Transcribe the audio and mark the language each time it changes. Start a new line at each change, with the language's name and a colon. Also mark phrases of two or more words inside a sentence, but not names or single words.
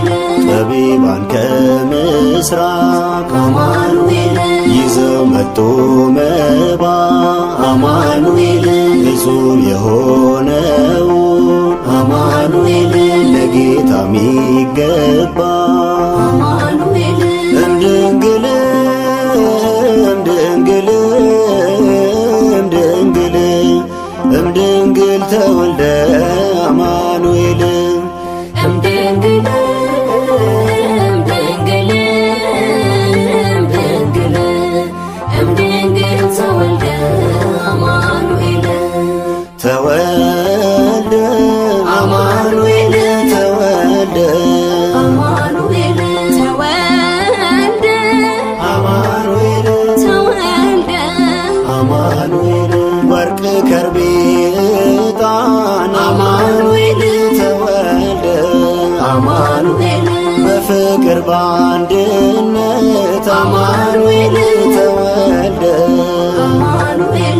Amharic: ጠቢባን ከምስራቅ አማኑኤል ይዘው መጡ መባ አማኑኤል ንጹሕ የሆነው አማኑኤል ለጌታ ሚገባ አማኑኤል
Geez: እምድንግል እምድንግል እምድንግል እምድንግል ተወልደ አማኑኤል እምድንግል እምድንግል እምድንግል እምድንግል ተወልደ አማኑኤል ተወልደ አማኑኤል ተወልደ አማኑኤል ተወልደ አማኑኤል ተወልደ
Amharic: አማኑኤል ወርቅ ከርቤ ዕጣን
Geez: አማኑኤል ተወልደ
Amharic: አማኑኤል በፍቅር በአንድነት
Geez: አማኑኤል ተወልደ
Amharic: አማኑኤል